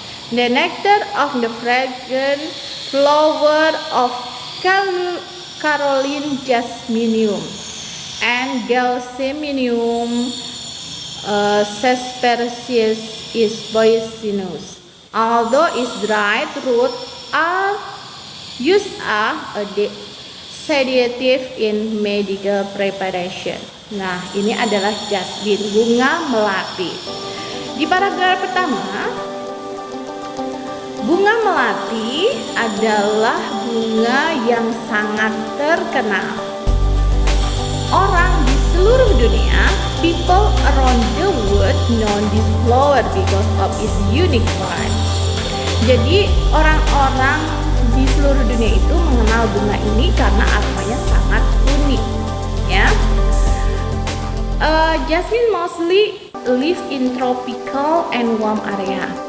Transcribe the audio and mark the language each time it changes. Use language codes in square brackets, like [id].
[en] The nectar of the fragrant flower of Caroline Jasminium and Gelsemium sespersius is poisonous, although its dried roots are used as a sedative in medical preparation. [id] Nah, ini adalah jasmine, bunga melati. Di paragraf pertama, bunga melati adalah bunga yang sangat terkenal. Orang di seluruh dunia, [en] people around the world know this flower because of its unique form. [id] Jadi orang-orang di seluruh dunia itu mengenal bunga ini karena aromanya sangat unik, ya. [en] Jasmine mostly live in tropical and warm area.